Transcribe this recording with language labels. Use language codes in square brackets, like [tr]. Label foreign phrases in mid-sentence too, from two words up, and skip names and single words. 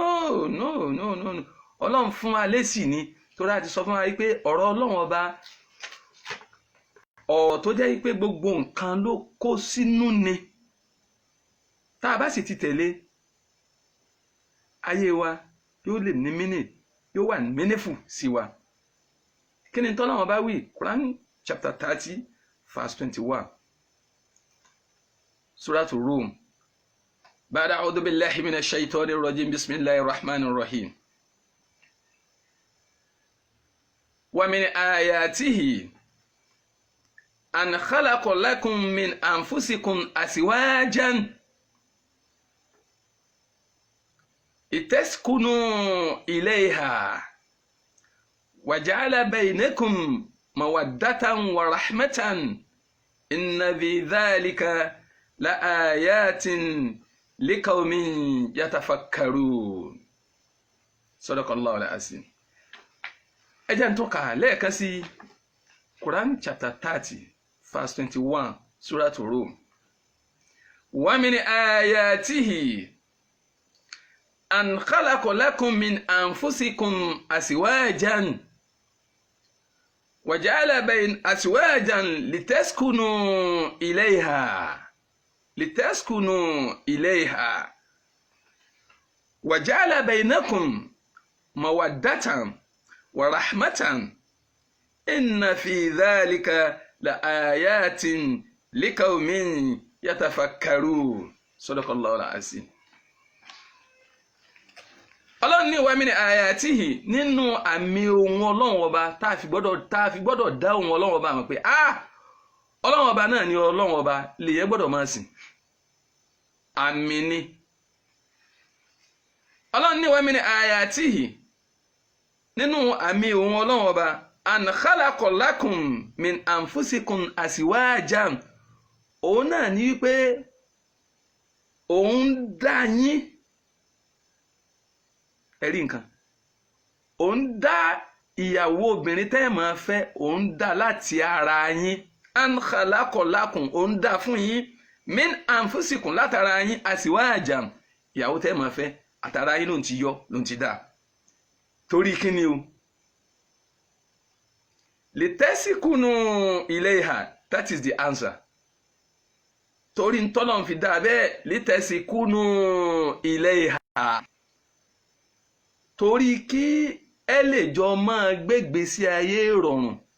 [yo] Ọlọ́run fún wa lésì ni, torí a ti sọ fún wa pé ọ̀rọ̀ Ọlọ́run ọba ọ̀rọ̀ tó jẹ́ pé gbogbo nǹkan ló kó sínú ni. tá a bá sì ti tẹ̀lé, ayé wa yóò lè ní mínì, yóò wà meaningful sí wa. kí ni t'Ọlọ́run bá wí? [en] Quran chapter 30 verse 21. [ar] سورة الروم. بعد أعوذ بالله من الشيطان الرجيم. بسم الله الرحمن الرحيم. ومن آياته أن خلق لكم من أنفسكم أزواجا لتسكنوا إليها وجعل بينكم مودة ورحمة إن في ذلك لآيات لقوم يتفكرون صدق الله العظيم. [yo] ẹ jẹ́ n tún kà lẹ́ẹ̀kan sí [en] Quran chapter 30 verse 21 [ar] سورة الروم. ومن آياته أن خلق لكم من أنفسكم أزواجا وجعل بين أزواجا لتسكنوا إليها وجعل بينكم مودة ورحمة إن في ذلك لآيات لقوم يتفكرون صدق الله العظيم. [yo] Ọlọ́run ní [ar] ومن آياته [yo] nínú àmì ohun Ọlọ́run ọba tá fi gbọ́dọ̀ dá ohun Ọlọ́run ọba mọ̀ pé Ọlọ́run ọba náà ni Ọlọ́run ọba lèyẹn gbọ́dọ̀ máa sìn. Àmì ni. Ọlọ́run ní [ar] ومن آياته [yo] nínú àmì ohun Ọlọ́run ọba [ar] أن خلق لكم من أنفسكم أزواجا [yo] òun náà ní wípé òun dá yín ẹ̀rí nǹkan òun dá ìyàwó obìnrin tẹ́ ẹ̀ máa fẹ́ òun dá láti ara yín [ar] أن خلق لكم [yo] òun dá fún yín [ar] من أنفسكم [yo] látara yín azwajan ìyàwó tẹ́ ẹ̀ máa fẹ́ àtara yín ló ń ti yọ ló ń ti dá torí kí ni o [ar] لتسكنوا إليها [en] that is the answer [yo] torí ntọ́lọ́n fi dá bẹ́ẹ̀ [ar] لتسكنوا إليها [yo] torí kí ẹ lè jọ máa gbégbé sí ayé ìrọ̀rùn